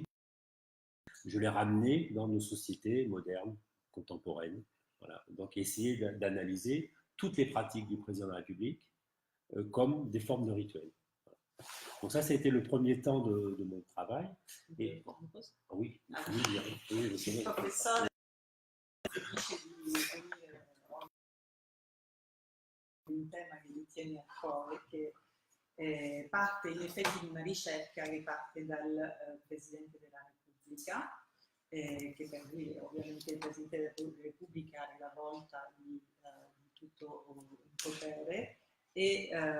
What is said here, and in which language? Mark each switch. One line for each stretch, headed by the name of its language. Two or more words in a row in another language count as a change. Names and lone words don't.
French: Je l'ai ramené dans nos sociétés modernes, contemporaines. Voilà. Donc essayer d'analyser toutes les pratiques du président de la République comme des formes de rituels. Donc ça a été le premier temps de mon travail. Et, oui, oui, je sais.
Italian: Professore un tema che mi tiene a cuore, che parte in effetti di una ricerca che parte dal Presidente della Repubblica, che per lui ovviamente il Presidente della Repubblica è la volta di tutto il potere, e